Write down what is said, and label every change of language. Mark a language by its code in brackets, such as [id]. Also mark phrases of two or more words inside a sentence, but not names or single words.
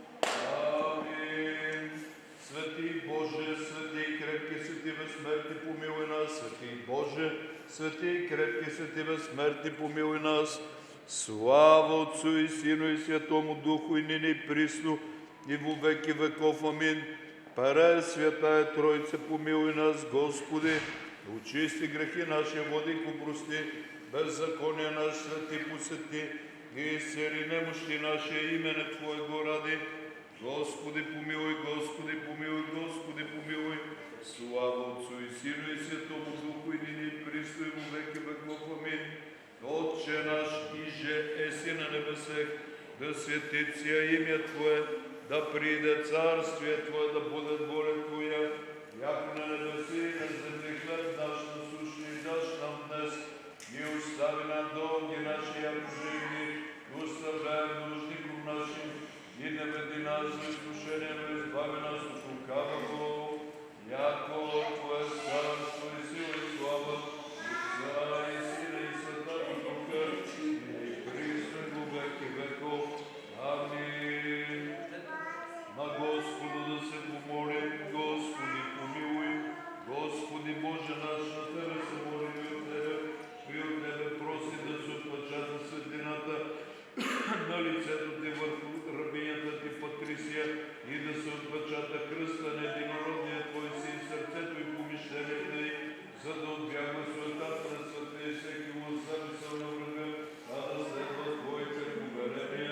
[cu] Амин. Свети Боже, свети и крепки, свети безсмертни, помилуй нас. Свети Боже, свети и крепки, свети безсмертни, помилуй нас. Слава Отцу и Сину и Святому Духу, и нині и присно, и во веки веков. Амин. Пресвятая Троица, помилуй нас, Господи. Очисти грехи наши, води прости, беззакония наш свети посети, и изцели немощи наше имене Твоего ради. Господи помилуй, Господи помилуй, Господи помилуй. Слава Отцу и Сину и Святому Духу, и нині и присно, и во веки веков. Амин. Отче наш, иже еси на небесех, да светится имя Твое, да приде царствие Твое, да буде воля Твоя, яко на небеси и на земли хлеб наш насущный дашь нам днес, и остави нам долги наши, яко живи, и оставляем должником нашим, и не веди нас в искушение, но избави нас от лукавого, яко Твое царство и сила и слава, Отца и Сина и Святого Духа, и присно и во веки веков. Амин. [bg] На Господа да се помолим, Господи помилуй, Господи Боже наш, на Тебе се молим и от Тебе проси да се отпечата светлината на лицето Ти върху рабинята Ти Патрисия и да се отпечата кръста на единородния Твой Син в сърцето и помишленията й, за да отбягва суетата на света и всеки лъж замисъл на врага, а да следва Твоите повеления.